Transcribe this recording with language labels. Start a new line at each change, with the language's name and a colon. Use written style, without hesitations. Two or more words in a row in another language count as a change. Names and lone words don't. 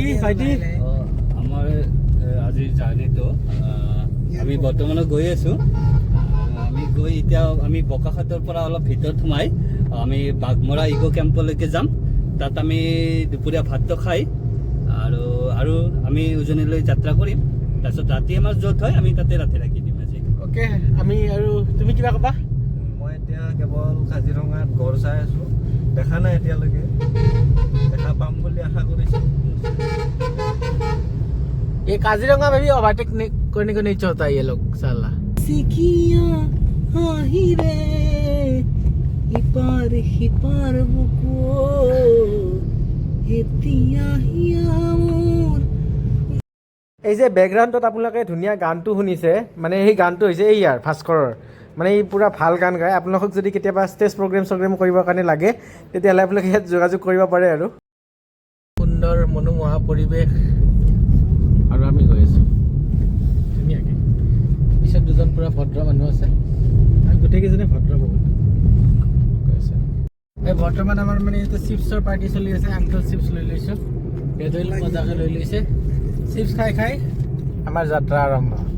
Assamese: আমাৰ আজি জাৰ্ণিটো আমি বৰ্তমানত গৈ আছোঁ আমি গৈ এতিয়া আমি বোকাখাটৰ পৰা অলপ ভিতৰত সোমাই আমি বাঘমৰা ইক' কেম্পলৈকে যাম তাত আমি দুপৰীয়া ভাতটো খাই আৰু আমি উজনিলৈ যাত্ৰা কৰিম তাৰপিছত ৰাতি আমাৰ য'ত হয় আমি তাতে ৰাতি ৰাখি দিম আজি অ'কে আমি আৰু তুমি কিবা ক'বা মই এতিয়া কেৱল কাজিৰঙাত গড় চাই আছোঁ দেখা নাই এতিয়ালৈকে দেখা পাম বুলি আশা কৰিছোঁ
Hindi: ये काजीरंगा में भी ओवरटेक करने को नहीं चाहता ये लोग साला
Assamese: এই যে বেকগ্ৰাউণ্ডত আপোনালোকে ধুনীয়া গানটো শুনিছে মানে সেই গানটো হৈছে এই ইয়াৰ ভাস্কৰৰ মানে এই পূৰা ভাল গান গায় আপোনালোকক যদি কেতিয়াবা
English: stage program
Assamese: কৰিবৰ কাৰণে লাগে তেতিয়াহ'লে আপোনালোকে ইয়াত যোগাযোগ কৰিব পাৰে আৰু সুন্দৰ মনোমোহা পৰিৱেশ আৰু আমি গৈ আছোঁ ধুনীয়াকৈ পিছত দুজন পূৰা ভদ্ৰ মানুহ আছে আমি গোটেইকেইজনে ভদ্ৰ বহুত গৈ আছে এই বৰ্তমান আমাৰ মানে এতিয়া চিপছৰ পাৰ্টি চলি আছে আংকল চিপছ লৈ লৈছোঁ বেদৈল মজাকৈ লৈ লৈছে চিপছ খাই আমাৰ যাত্ৰা আৰম্ভ